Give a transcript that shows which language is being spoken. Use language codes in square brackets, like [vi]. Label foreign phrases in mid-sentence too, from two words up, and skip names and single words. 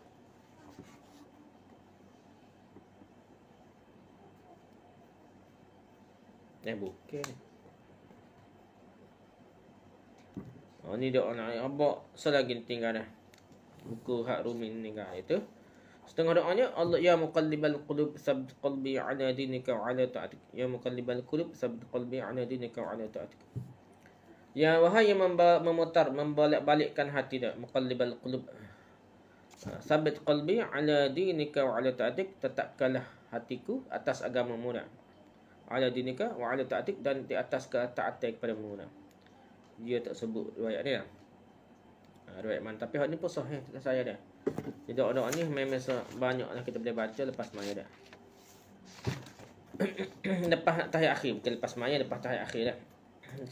[ms] Bukan. Ni doa nak abak selagi tinggal dah. Buku hak Rumi ni kan itu. Setengah doanya, [ar] الله يا مقلب القلوب ثبت قلبي على دينك وعلى طاعتك. يا مقلب القلوب ثبت قلبي على دينك وعلى طاعتك. [ms] Ya wahai yang memutar, membolak-balikkan hati dah. [ar] مقلب القلوب ثبت قلبي على دينك وعلى طاعتك. [ms] Tetapkanlah hatiku atas agamamu dah. [ar] على دينك وعلى طاعتك, [ms] dan di atas ketaatan kepadamu dah. Dia tak sebut riwayat ni dah. Riwayat mana, tapi hak ni pun sahih saya dah. Jadi doa-doa ni memang banyaklah kita boleh baca lepas maya dah. Lepas tahiyat akhir, bukan lepas maya, lepas tahiyat akhir dah.